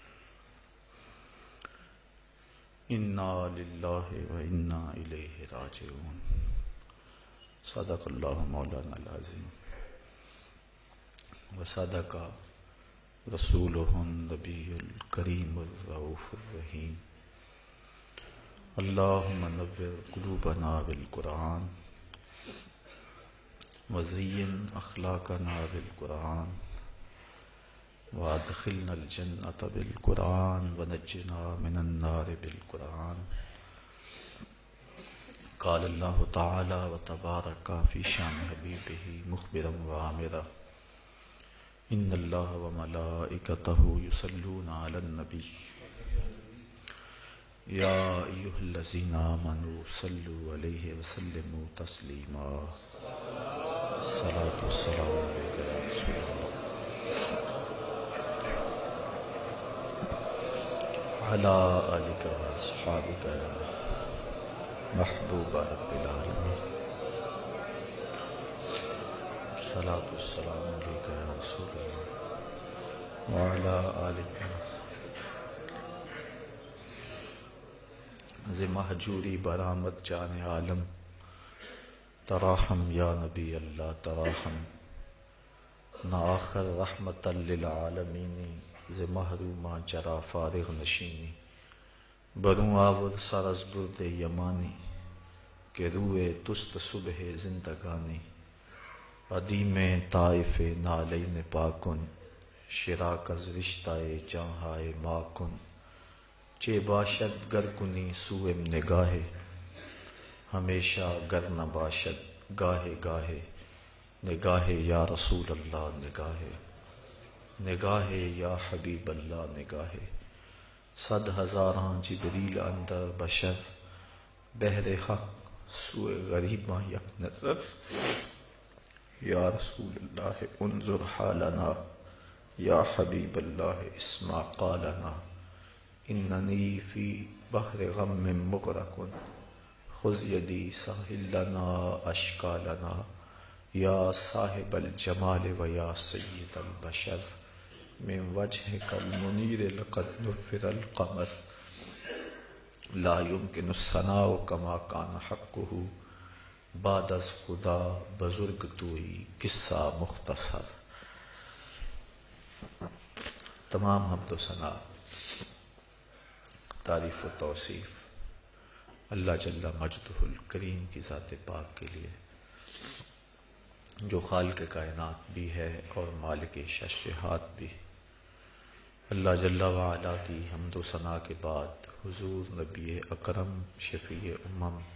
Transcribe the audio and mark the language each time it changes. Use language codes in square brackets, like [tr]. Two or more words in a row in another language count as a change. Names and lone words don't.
[ar] انا للہ وانا الیہ راجعون صدق اللہ مولانا العظیم وصدق رسولہ النبی الکریم الرؤوف الرحیم اللہم نور قلوبنا بالقرآن وزین اخلاقنا بالقرآن وادخلنا الجنة بالقرآن ونجنا من النار بالقرآن قال اللہ تعالی وتبارک فی شان حبیبہ مخبرا وعامرا ان اللہ وملائکتہ یصلون علی النبی یا ایھا الذین آمنوا صلوا علیہ وسلموا تسلیما الصلاۃ والسلام علیک یا رسول اللہ علی آلک واصحابک یا محبوب رب العالمین الصلاۃ والسلام علیک یا رسول اللہ وعلی آلک [fa] ز مہجوری برآمد جان عالم [ar] تراحم یا نبی اللہ تراحم [fa] نہ آخر [ar] رحمت للعالمین [fa] ز محرومہ جرا فارغ نشینی بروں آور سر از برد یمانی کہ روئے تست صبح زندگانی عدیم طائف نالین پاکن شراک از رشتہ جہائے ماکن چے باشد گر کنی سوئم نگاہ ہمیشہ گر نہ باشد گاہے گاہے نگاہ یا [ar] رسول اللہ [fa] نگاہ نگاہ [ar] یا حبیب اللہ [fa] نگاہ صد ہزاراں جبریل اندر بشر بہر حق سوئے غریباں یک نظر [ar] یا رسول اللہ انظر حالنا یا حبیب اللہ اسمع قالنا اننی فی بحر غم مغرق خذ یدی ساحل لنا اشکالنا یا صاحب الجمال و یا سید البشر من وجهك المنیر لقد نفر القمر لا يمكن الثناء كما كان حقه [fa] بعد از خدا بزرگ توئی قصہ مختصر [ur] تمام حمد و ثنا تعریف و توصیف اللہ [ar] جل مجدہ الکریم [ur] کی ذات پاک کے لیے جو خالق کائنات بھی ہے اور مالک ششہات بھی۔ اللہ [ar] جل وعلا [ur] کی حمد و ثنا کے بعد حضور نبی اکرم شفیع امم